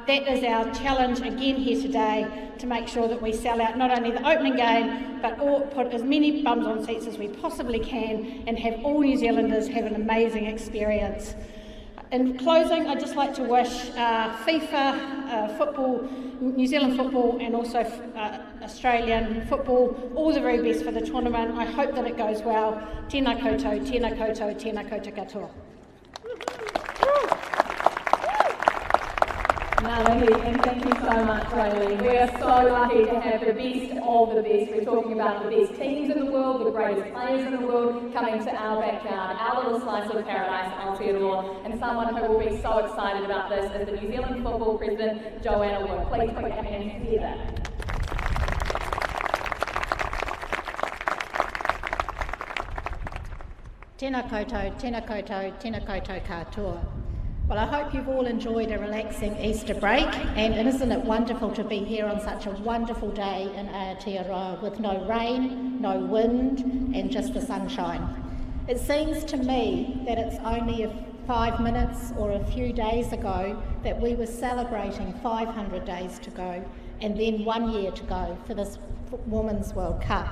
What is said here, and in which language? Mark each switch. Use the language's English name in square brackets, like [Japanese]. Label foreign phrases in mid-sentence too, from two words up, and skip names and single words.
[English] That is our challenge again here today, to make sure that we sell out not only the opening game, but put as many bums on seats as we possibly can and have all New Zealanders have an amazing experience. In closing, I'd just like to wish FIFA, football, New Zealand football and also Australian football all the very best for the tournament. I hope that it goes well. [Māori] Tēnā koutou, tēnā koutou, tēnā koutou katoa. [English] And thank you so much, Raylene. We are so lucky to have the best of the best. We're talking about the best teams in the world, the greatest players in the world, coming to our backyard, our little slice of paradise, Aotearoa. And someone who will be so excited about this is the New Zealand Football President, Joanna Wood. Please put your hands together. [Māori] Tēnā koutou, tēnā koutou, tēnā koutou katoa. [English] Well, I hope you've all enjoyed a relaxing Easter break, and isn't it wonderful to be here on such a wonderful day in Aotearoa with no rain, no wind, and just the sunshine. It seems to me that it's only 5 minutes or a few days ago that we were celebrating 500 days to go, and then 1 year to go for this Women's World Cup.